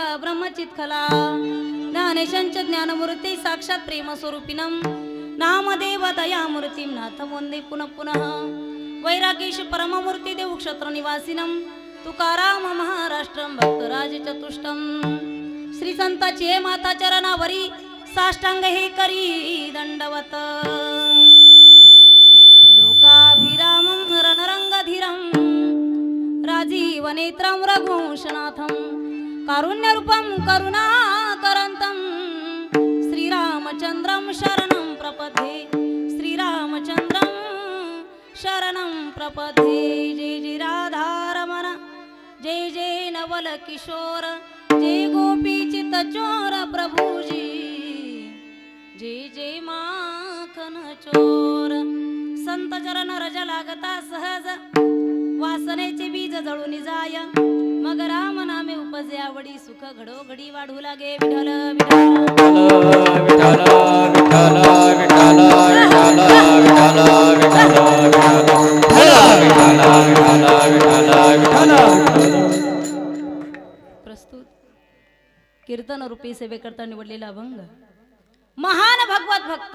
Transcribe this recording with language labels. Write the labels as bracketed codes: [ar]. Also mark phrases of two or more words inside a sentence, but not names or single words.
[sa] ब्रह्मचित्खला ज्ञानेशंच ज्ञानमूर्ती साक्षात प्रेम स्वरूपिणं नामदेव दयामूर्तीं नाथ वंदे पुनः पुनः वैरागीश परममूर्ती देव क्षत्र निवासिनं तुकाराम महाराष्ट्रं भक्तराज चतुष्टम। [mr] श्री संताचे माता चरणावरी साष्टांग हे करी दंडवत [sa] लोकाभिरामं रणरंगधीरं राजीवनेत्रं रघुवंशनाथं कारुण्यरूपं करुणाकरन्तं श्रीरामचन्द्रं शरणं प्रपद्ये श्रीरामचन्द्रं शरणं प्रपद्ये। [hi] जय जय राधारमण जय जय नवल किशोर जय गोपीचित चोर प्रभुजी जय जय माखन चोर। [mr] संत चरण रज लागता सहज वासनेचे बीज जळून जाय मग राम नामे उपजे आवडी सुख घडोघडी वाढू लागे विठ्ठल विठ्ठल विठ्ठल विठ्ठल प्रस्तुत कीर्तन रूपी सेवेकरता निवडलेला अभंग महान भगवत भक्त